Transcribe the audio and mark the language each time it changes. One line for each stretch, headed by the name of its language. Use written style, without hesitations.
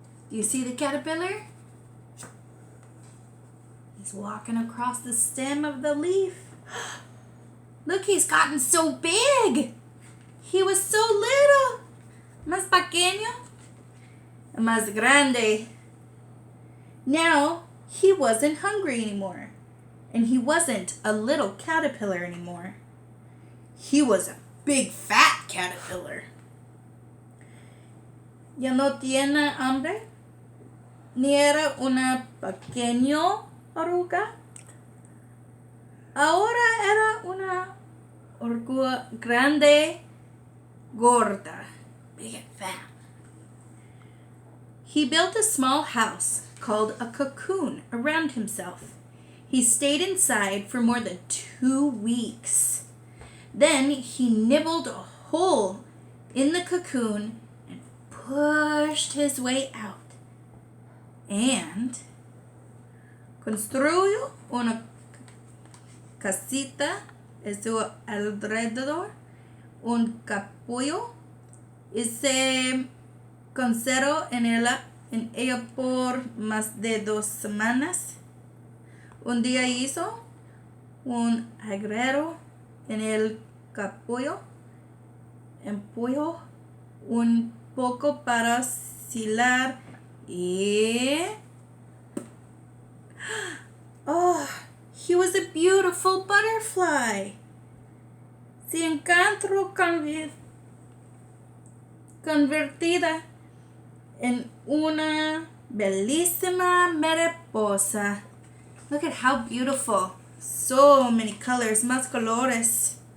English: Do you see the caterpillar? He's walking across the stem of the leaf. Look, he's gotten so big. He was so little.
Spanish: Más pequeño. Más grande.
English: Now, he wasn't hungry anymore. And he wasn't a little caterpillar anymore. He was a big fat caterpillar.
Spanish: Ya no tiene hambre. Ni era una pequeña oruga. Ahora era una oruga grande, gorda,
English: big and fat. He built a small house called a cocoon around himself. He stayed inside for more than 2 weeks. Then he nibbled a hole in the cocoon and pushed his way out.
Spanish: And construyó una casita a su alrededor, un capullo, y se conservó en ella por más de 2 semanas. Un día hizo un agujero en el capullo, empujó un poco para silar y...
English: Oh, he was a beautiful butterfly.
Spanish: Se encontró convertida en una bellísima mariposa.
English: Look at how beautiful. So many colors,
Spanish: más colores.